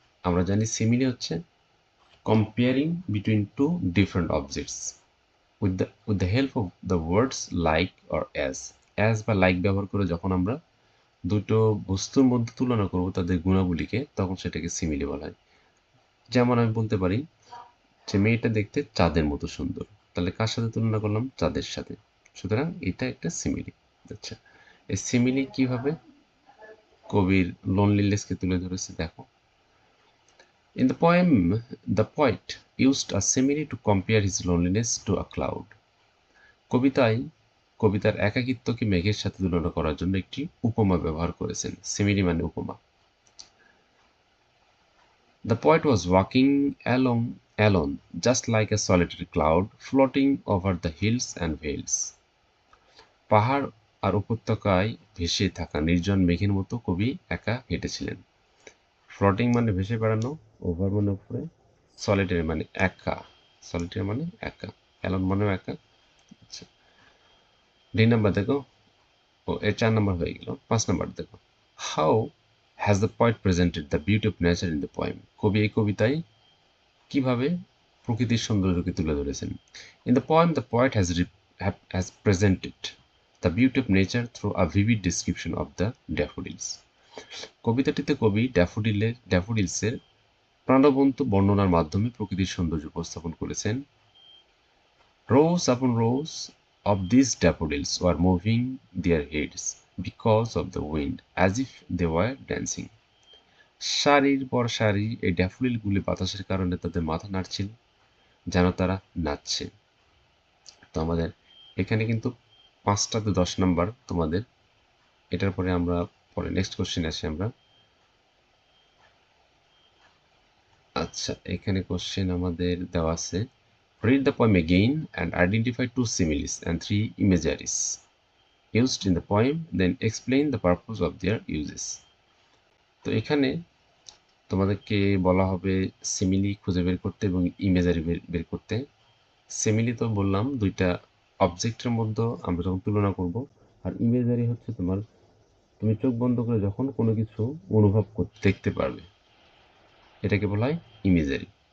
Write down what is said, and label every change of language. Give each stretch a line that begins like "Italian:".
Bangla: আমরা জানি সিমিলি হচ্ছে
English: comparing between two different objects with the help of the words like or as
Bangla: বা like ব্যবহার করে যখন আমরা দুটো বস্তুর মধ্যে তুলনা করব তাদের গুণাবলীকে, তখন সেটাকে সিমিলি বলা হয়। যেমন আমি বলতে পারি যে মেয়েটা দেখতে চাঁদের মতো সুন্দর, তাহলে কার সাথে তুলনা করলাম? চাঁদের সাথে। সুতরাং এটা একটা সিমিলি। আচ্ছা, এই সিমিলি কিভাবে কবির লোনলিনেসকে তুলে ধরেছে দেখো।
English: In the poem, the poet used a simile to compare his loneliness to a cloud.
Bangla: কবিতার একাকিত্বকে মেঘের সাথে তুলনা করার জন্য একটি উপমা ব্যবহার করেছেন। সিমিলি মানে উপমা।
English: The poet was walking alone, just like a solitary cloud floating over the hills and vales.
Bangla: পাহাড় আর উপত্যকায় ভেসে থাকা নির্জন মেঘের মতো কবি একা হেঁটেছিলেন। ফ্লোটিং মানে ভেসে বেড়ানো, ওভার মানে উপরে, সলিটারি মানে একা, সলিটারি মানে একা, অ্যালোন মানেও একা। আচ্ছা, দুই নাম্বার দেখো, ও এর 4 নাম্বার হয়ে গেল। 5 নাম্বার দেখো,
English: How has the poet presented the beauty of nature in the poem?
Bangla: কবি এই কবিতায় কিভাবে প্রকৃতির সৌন্দর্যকে তুলে ধরেছেন?
English: In the poem the poet has presented the beauty of nature through a vivid description of the daffodils.
Bangla: কবিতাটিতে কবি ড্যাফোডিলসের প্রাণবন্ত বর্ণনার মাধ্যমে প্রকৃতির সৌন্দর্য উপস্থাপন করেছেন।
English: Rows upon rows of these daffodils were moving their heads because of the wind, as if they were dancing.
Bangla: সারির পর সারি এই ড্যাফোডিলগুলি বাতাসের কারণে তাদের মাথা নাড়ছিল, যেন তারা নাচছে। তো আমাদের এখানে কিন্তু 5টাতে 10 নাম্বার তোমাদের। এটার পরে আমরা পরে নেক্সট কোশ্চেন আসি আমরা। আচ্ছা, এখানে কোশ্চেন আমাদের দেওয়া আছে,
English: read the poem again and identify 2 similes and 3 imageries used in the poem, then explain the purpose of their uses.
Bangla: তো এখানে তোমাদেরকে বলা হবে সিমিলি খুঁজে বের করতে এবং ইমেজারি বের করতে। সিমিলি তো বললাম দুইটা অবজেক্টের মধ্যে আমরা যখন তুলনা করব, আর ইমেজারি হচ্ছে তুমি চোখ বন্ধ করে যখন কোনো কিছু অনুভব করতে দেখতে পারবে, এটাকে বলা হয় ইমেজারি।